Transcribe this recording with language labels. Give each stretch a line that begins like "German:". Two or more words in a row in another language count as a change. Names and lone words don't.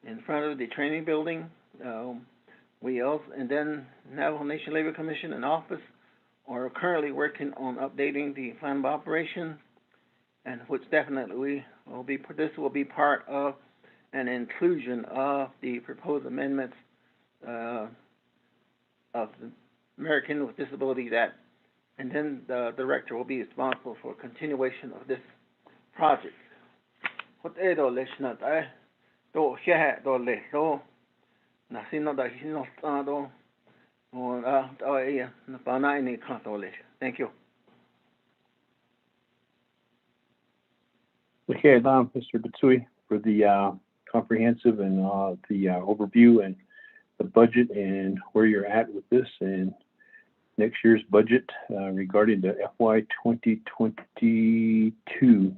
English: in front of the training building. We also, and then Navajo Nation Labor Commission and office are currently working on updating the plan of operation, and which definitely will be, this will be part of an inclusion of the proposed amendments of the American with Disabilities Act. And then the director will be responsible for continuation of this project. What do listen at do here do le do na sino da sino do or na pana any consolation. Thank you. Okay, Mr. Bitsui, for the comprehensive and the overview and the budget and where you're at with this and next year's budget regarding the FY 2022.